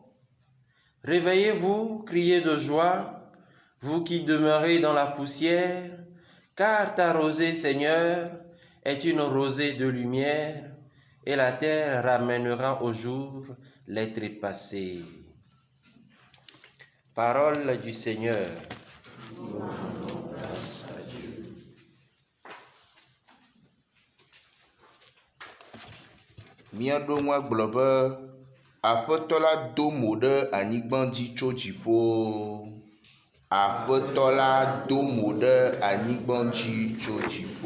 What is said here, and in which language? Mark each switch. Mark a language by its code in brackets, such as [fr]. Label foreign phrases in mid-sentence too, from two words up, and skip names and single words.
[fr] Réveillez-vous, criez de joie, vous qui demeurez dans la poussière, car ta rosée, Seigneur, est une rosée de lumière, et la terre ramènera au jour les trépassés. Parole du Seigneur. Nous rendons grâce à Dieu. [ee] Míaɖo ŋu agblɔ be Aƒetɔ la do mo ɖe anyigba dzi tso dziƒo. Aƒetɔ la do mo ɖe anyigba dzi tso dziƒo.